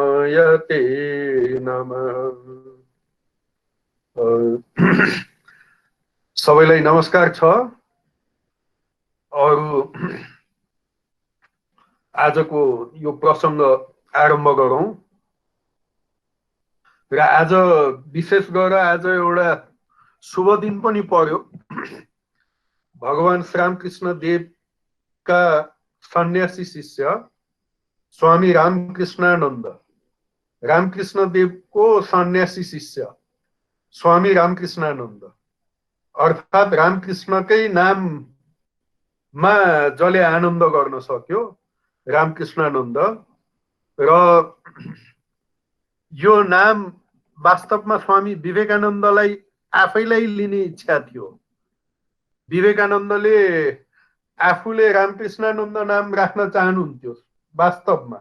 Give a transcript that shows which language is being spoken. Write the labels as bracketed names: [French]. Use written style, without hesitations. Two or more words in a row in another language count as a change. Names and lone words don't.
[Sanskrit] ते नमः। [Nepali] सबैलाई नमस्कार छ। अरु आजको यो प्रसङ्ग आरम्भ गरौँ। र आज विशेष गरेर आज एउटा शुभ दिन पनि पर्यो। भगवान श्रीरामकृष्ण देवका सन्यासी शिष्य स्वामी रामकृष्णानन्द, रामकृष्ण देवको सन्यासी शिष्य स्वामी रामकृष्णानन्द अर्थात् रामकृष्णकै नाममा जसले आनन्द गर्न सक्यो रामकृष्णानन्द। र यो नाम वास्तवमा स्वामी विवेकानन्दलाई आफैलाई लिने इच्छा थियो। विवेकानन्दले आफूले रामकृष्णानन्द नाम राख्न चाहनुहुन्थ्यो वास्तवमा।